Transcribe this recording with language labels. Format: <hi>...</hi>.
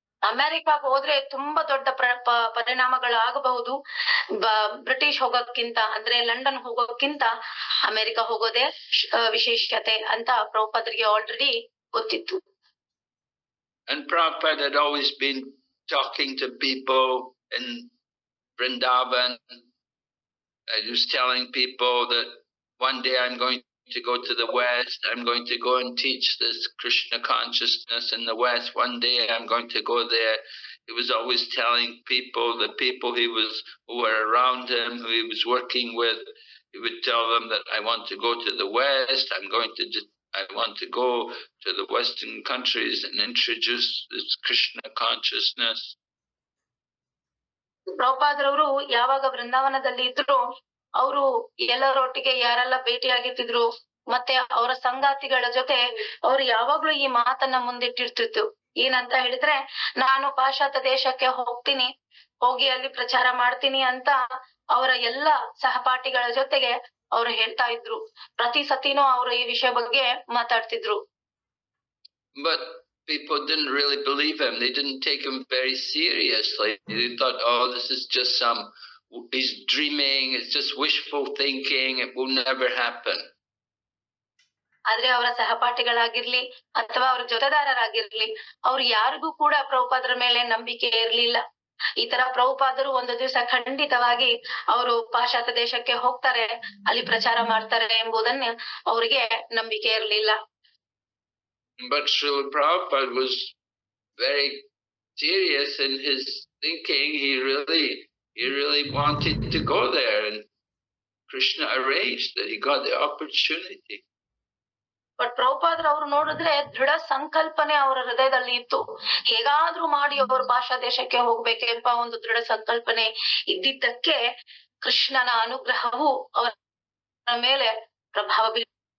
<kn>ಅಮೆರಿಕಾಗ್ ಹೋದ್ರೆ ತುಂಬಾ ದೊಡ್ಡ ಪರಿಣಾಮಗಳು ಆಗಬಹುದು. ಬ್ರಿಟಿಷ್ ಹೋಗೋಕ್ಕಿಂತ ಅಂದ್ರೆ ಲಂಡನ್ ಹೋಗೋಕ್ಕಿಂತ ಅಮೆರಿಕ ಹೋಗೋದೇ ವಿಶೇಷತೆ ಅಂತ ಪ್ರಭುಪಾದರಿಗೆ ಆಲ್ರೆಡಿ ಗೊತ್ತಿತ್ತು.</kn> <en>And Prabhupada had always been talking to people in Vrindavan. He was telling people that one day I'm going to go to the West, I'm going to go and teach this Krishna consciousness in the West. One day I'm going to go there. He was always telling people, the people who were around him, who he was working with, he would tell them that I want to go to the West, I want to go to the Western countries and introduce this Krishna consciousness.</en> <kn>ಪ್ರಭುಪಾದರವರು ಯಾವಾಗ ವೃಂದಾವನದಲ್ಲಿ ಇದ್ರು, ಅವರು ಎಲ್ಲರೊಟ್ಟಿಗೆ ಯಾರೆಲ್ಲ ಭೇಟಿಯಾಗಿರ್ತಿದ್ರು ಮತ್ತೆ ಅವರ ಸಂಗಾತಿಗಳ ಜೊತೆ ಅವ್ರು ಯಾವಾಗ್ಲೂ ಈ ಮಾತನ್ನ ಮುಂದಿಟ್ಟಿರ್ತಿತ್ತು. ಏನಂತ ಹೇಳಿದ್ರೆ, ನಾನು ಪಾಶ್ಚಾತ್ಯ ದೇಶಕ್ಕೆ ಹೋಗ್ತೀನಿ, ಹೋಗಿ ಅಲ್ಲಿ ಪ್ರಚಾರ ಮಾಡ್ತೀನಿ ಅಂತ ಅವರ ಎಲ್ಲ ಸಹಪಾಠಿಗಳ ಜೊತೆಗೆ ಅವ್ರು ಹೇಳ್ತಾ ಇದ್ರು. ಪ್ರತಿ ಸತಿನೂ ಅವರು ಈ ವಿಷಯ ಬಗ್ಗೆ ಮಾತಾಡ್ತಿದ್ರು.</kn> <en>But people didn't really believe him. They didn't take him very seriously. They thought, oh, this is just he's dreaming, it's just wishful thinking, it will never happen.</en> <kn>ಆದ್ರೆ ಅವರ ಸಹಪಾಠಿಗಳಾಗಿರ್ಲಿ ಅಥವಾ ಅವ್ರ ಜೊತೆದಾರರಾಗಿರ್ಲಿ, ಅವ್ರು ಯಾರಿಗೂ ಕೂಡ ಪ್ರಭುಪಾದರ ಮೇಲೆ ನಂಬಿಕೆ ಇರ್ಲಿಲ್ಲ. ಈ ತರ ಪ್ರಭುಪಾದರು ಒಂದು ದಿವಸ ಖಂಡಿತವಾಗಿ ಅವರು ಪಾಶ್ಚಾತ್ಯ ದೇಶಕ್ಕೆ ಹೋಗ್ತಾರೆ, ಅಲ್ಲಿ ಪ್ರಚಾರ ಮಾಡ್ತಾರೆ ಎಂಬುದನ್ನ ಅವರಿಗೆ ನಂಬಿಕೆ ಇರ್ಲಿಲ್ಲ.</kn> <en>But Srila Prabhupada was very serious in his thinking. He really wanted to go there, and Krishna arranged that he got the opportunity.</en> <kn>But ಪ್ರಭುಪಾದ್ರ ಅವ್ರು ನೋಡಿದ್ರೆ ದೃಢ ಸಂಕಲ್ಪನೆ ಅವರ ಹೃದಯದಲ್ಲಿ ಇತ್ತು. ಹೇಗಾದ್ರೂ ಮಾಡಿ ಅವರು ಭಾಷಾ ದೇಶಕ್ಕೆ ಹೋಗ್ಬೇಕೆಂಬ ಒಂದು ದೃಢ ಸಂಕಲ್ಪನೆ ಇದ್ದಿದ್ದಕ್ಕೆ ಕೃಷ್ಣನ ಅನುಗ್ರಹವು ಅವರ ಮೇಲೆ ಪ್ರಭಾವ ಬೀರಿತು.</kn>